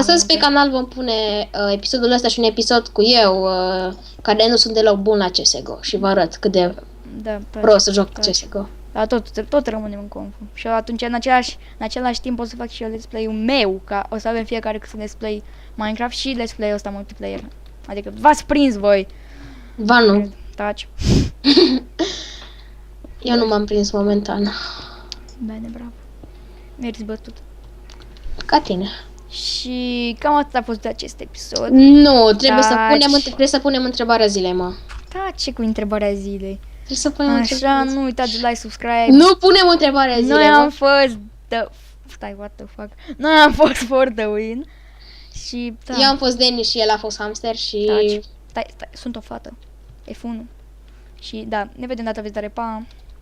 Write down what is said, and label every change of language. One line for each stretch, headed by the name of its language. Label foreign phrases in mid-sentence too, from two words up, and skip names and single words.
Romanian: Astăzi pe canal vom pune episodul ăsta și un episod cu eu, care nu sunt deloc bun la CSGO și vă arăt cât de Da, prost să joc CSGO. Dar tot rămânem în confu. Și atunci, în același timp, o să fac și eu
English: let's play-
Romanian: ul meu, ca o să avem fiecare câte
English: let's play Minecraft
Romanian: și
English: let's play
Romanian: ăsta multiplayer. Adică v-ați prins voi. Va nu. Taci. Eu nu m-am prins momentan. Bine, bravo. Meriți bătut. Ca tine. Și cam atât a fost de acest episod. Nu, trebuie Taci. să punem întrebarea zilei, mă. Taci cu întrebarea zilei. Trebuie să punem Așa, întrebarea nu uitați de
English: like, subscribe.
Romanian: Nu punem întrebarea Noi zilei, am mă. fost Stai,
English: what the fuck.
Romanian: Noi am fost
English: for the win.
Romanian: Și da. Eu am fost Denis și el a fost hamster și... Taci. Stai, sunt o fată. F1. Și da, ne vedem data viitoare, pa!